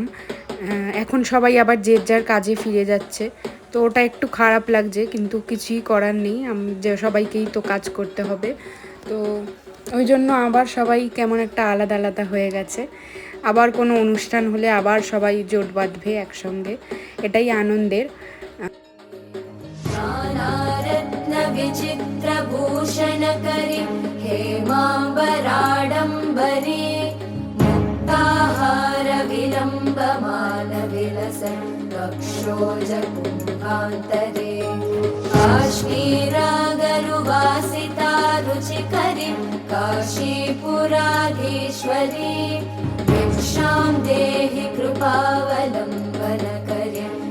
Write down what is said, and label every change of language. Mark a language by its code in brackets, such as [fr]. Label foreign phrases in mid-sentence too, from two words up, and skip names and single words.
[bn] এখন সবাই আবার যে যার কাজে ফিরে যাচ্ছে, তো ওটা একটু খারাপ লাগছে, কিন্তু কিছুই করার নেই, যে সবাইকেই তো কাজ করতে হবে। তো ওই জন্য আবার সবাই কেমন একটা আলাদা আলাদা হয়ে গেছে। আবার কোনো অনুষ্ঠান হলে আবার সবাই জোট বাঁধবে একসঙ্গে, এটাই আনন্দের। [sa] विचित्रभूषणकरि हेमाम्बराडम्बरी मुक्ताहारविलम्बमानविलसन् वक्षोजकुम्भान्तरे काश्मीरागरुवासिता रुचिकरी काशीपुराधीश्वरी भिक्षां देहि कृपावलम्बनकरी